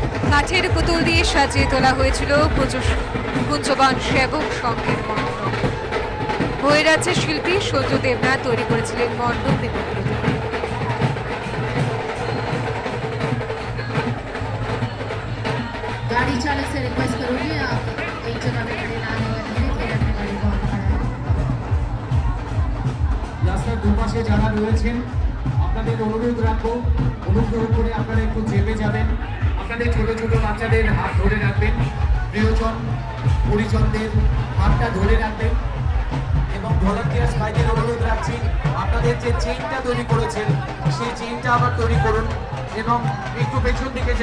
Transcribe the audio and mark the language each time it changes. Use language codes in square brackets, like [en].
[bn] কাঠের পুতুল দিয়ে সাজিয়ে তোলা হয়েছিল কুঞ্জবন সেবক সংঘের মণ্ডপ। বহিরাজ্যের শিল্পী সূর্য দেবনাথ তৈরি করেছিলেন মণ্ডপ এবং প্রতিমা। [hi] गाड़ी चालक से रिक्वेस्ट करूंगी आप एक जगह पे खड़े ना होने दीजिए, फिर अपनी गाड़ी को ऑन करें। [bn] রাস্তার দুপাশে যারা রয়েছেন আপনাদের অনুরোধ রাখবো, অনুগ্রহ করে আপনারা একটু চেপে যাবেন। আপনাদের ছোট ছোট বাচ্চাদের হাত ধরে রাখবেন, প্রিয়জন পরিজনদের হাতটা ধরে রাখবেন এবং ভলান্টিয়ার্স ভাইদের অনুরোধ রাখছি আপনাদের যে চেইনটা তৈরি করেছেন সেই চেইনটা আবার তৈরি করুন এবং একটু পেছন দিকে